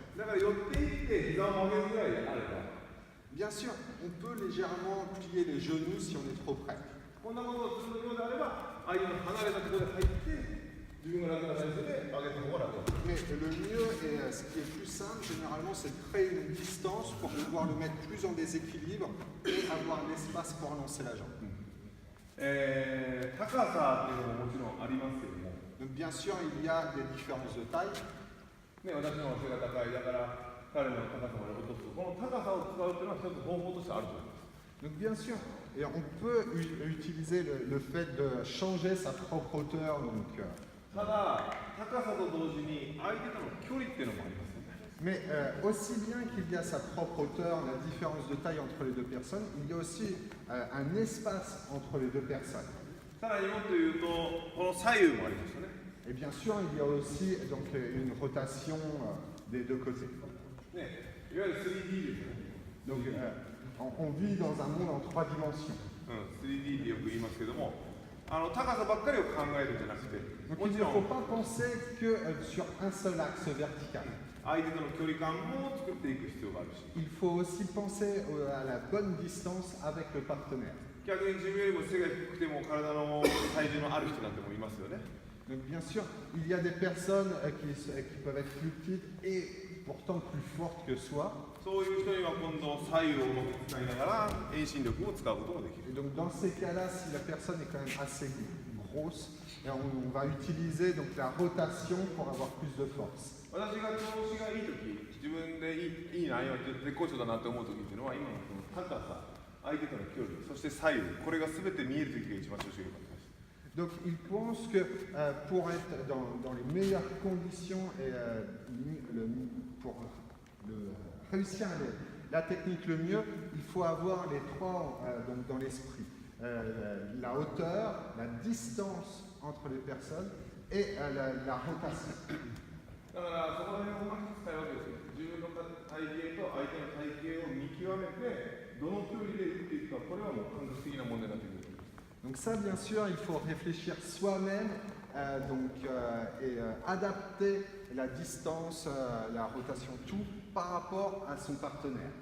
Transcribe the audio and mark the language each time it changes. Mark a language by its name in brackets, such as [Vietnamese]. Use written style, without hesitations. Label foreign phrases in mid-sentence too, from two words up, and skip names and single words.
[Japanese] だから寄っていって膝を曲げるぐらいであれば、 [French] Bien sûr, on peut légèrement plier les genoux si on est trop près. [Japanese] こんなことをするようであれば、相手の離れたところで入って自分が楽な体勢で上げた方が楽だ。 [French] Mais le mieux et ce qui est plus simple, généralement, c'est de créer une distance pour pouvoir le mettre plus en déséquilibre et avoir l'espace pour lancer la jambe. [Japanese] 高さっていうのももちろんありますけども、 [French] Donc bien sûr, il y a des différences de taille. [Japanese] ね、私の背が高いだから彼の高さまで落とす、この高さを使うっていうのは一つ方法としてあると思います。 [French] Donc bien sûr, et on peut utiliser le fait de changer sa propre hauteur. Donc, [Japanese] ただ高さと同時に相手との距離っていうのもありますよね。 [French] mais aussi bien qu'il y a sa propre hauteur, la différence de taille entre les deux personnes, il y a aussi un espace entre les deux personnes. [Japanese] さらにもっと言うとこの左右もありますよね。 [French] Et bien sûr, il y a aussi donc, une rotation des deux côtés. [Japanese] ね、いわゆる 3D ですよね。 [French] Donc on vit dans un monde en 3 dimensions. [Japanese] 3D ってよく言いますけども、高さばっかりを考えるんじゃなくて、 [French] Donc [Japanese] も [French] il [Japanese] ち [French] ne [Japanese] ろ [French] faut [Japanese] ん [French] pas penser que sur un seul axe vertical. [Japanese] 相手との距離感も作っていく必要があるし、 [French] Il faut aussi penser à la bonne distance avec le partenaire. [Japanese] 逆に自分よりも背が低くても体の体重のある人なんてもいますよね。 [French] Donc bien sûr, il y a des personnes qui peuvent être plus petites et pourtant plus fortes que soi. [Japanese] そういう人には今度左右をうまく使いながら遠心力を使うこともできる。 [French] Et donc dans ces cas-là, si la personne est quand même assez grosse, et on va utiliser donc la rotation pour avoir plus de force. [Japanese] 私が調子がいい時、自分でいいな、今絶好調だなと思う時っていうのは今のこの高さ、相手との距離、そして左右、これが全て見える時が一番調子が良かったです。 [French] Donc il pense que pour être dans les meilleures conditions et pour réussir la technique le mieux, il faut avoir les trois donc dans l'esprit. La hauteur, la distance entre les personnes et la rotation. [Japanese] だからそこら辺をうまく使うわけですよ。自分の体型と相手の体型を見極めて、どの距離で打っていくか、これはもう感覚的な問題になってくる。 [French] Donc ça, bien sûr, il faut réfléchir soi-même et adapter la distance, la rotation, tout par rapport à son partenaire.